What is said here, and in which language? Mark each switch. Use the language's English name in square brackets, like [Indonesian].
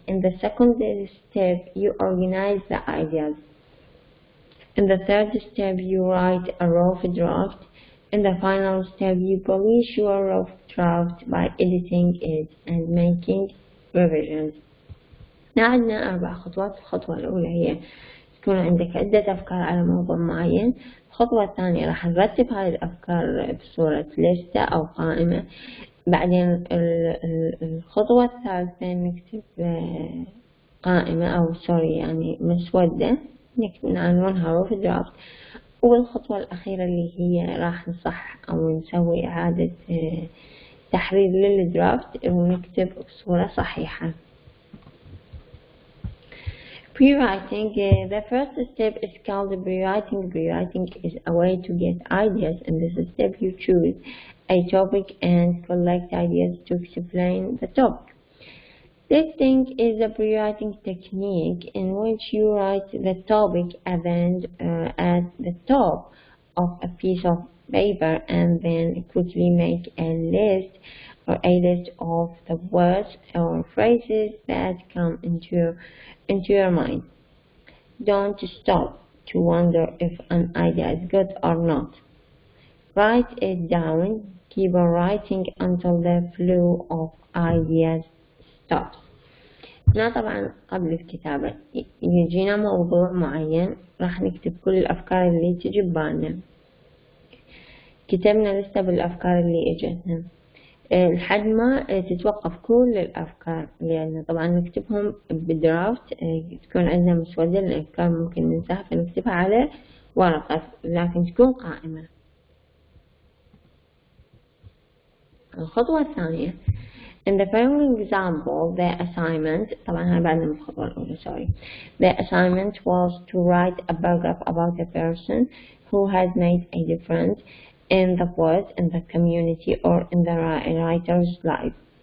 [English] In the second step, you organize the ideas. In the third step, you write a rough draft. In the final step, you polish your rough draft by editing it and making revisions. [Arabic] عندنا 4 خطوات. الخطوة الأولى هي تكون عندك عدة أفكار على موضوع معين. الخطوة الثانية راح نرتب هذه الأفكار بصورة لستة أو قائمة. بعدين الخطوة الثالثة نكتب قائمة أو يعني مسودة نعنونها روف درافت. والخطوة الأخيرة اللي هي راح نصح أو نسوي إعادة تحرير للدرافت ونكتب بصورة صحيحة. [English] Pre-writing. The first step is called pre-writing. Pre-writing is a way to get ideas. In this step, you choose a topic and collect ideas to explain the topic. Listing is a pre-writing technique in which you write the topic and at the top of a piece of paper and then quickly make a list of the words or phrases that come into your mind. Don't stop to wonder if an idea is good or not. Write it down. Keep on writing until the flow of ideas stops. [Arabic] هنا طبعا قبل الكتابة يجينا موضوع معين راح نكتب كل الأفكار اللي تجي ببالنا. كتبنا لستة بالأفكار اللي اجتنا لحد ما تتوقف كل الأفكار اللي عندنا. طبعا نكتبهم بدرافت، تكون عندنا مسودة الأفكار ممكن ننساها فنكتبها على ورقة لكن تكون قائمة. الخطوة الثانية. [English] In the following example, the assignment [Arabic] طبعا هاي بعد من الخطوة الأولى [English] The assignment was to write a paragraph about a person who has made a difference in the world, in the community, or in the writer's life.